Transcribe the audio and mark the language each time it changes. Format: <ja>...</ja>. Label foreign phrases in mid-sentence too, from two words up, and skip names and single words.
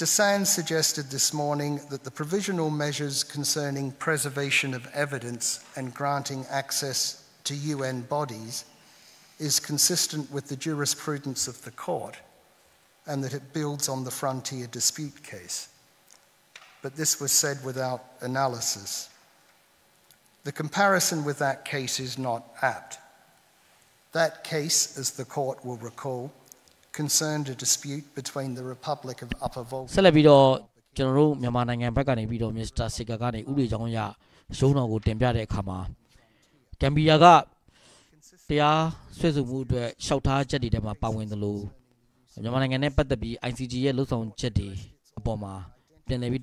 <en>Sands suggested this morning that the provisional measures concerning preservation of evidence and granting access to UN bodies is consistent with the jurisprudence of the court and that it builds on the frontier dispute case. But this was said without analysis. The comparison with that case is not apt. That case, as the court will recall, concerned a dispute between the Republic of Upper Volta.</en> <my>ဆက်လက်ပြီးတော့ကျွန်တော်တို့မြန်မာနိုင်ငံဘက်ကနေပြီးတော့ Mr. Sticker ကနေဥပဒေကြောင်းအရရုံးတော်ကိုတင်ပြတဲ့အခါမှာဂမ်ဘီယာကတရားဆွဲဆိုမှုအတွက်ရှောက်ထားချက်တွေထဲမှာပါဝင်တယ်လို့မြန်မာနိုင်ငံနဲ့ပတ်သက်ပြီး ICJ ရဲ့လှုပ်ဆောင်ချက်တွေအပေါ်မှာပြန်လည်ပြီး</my>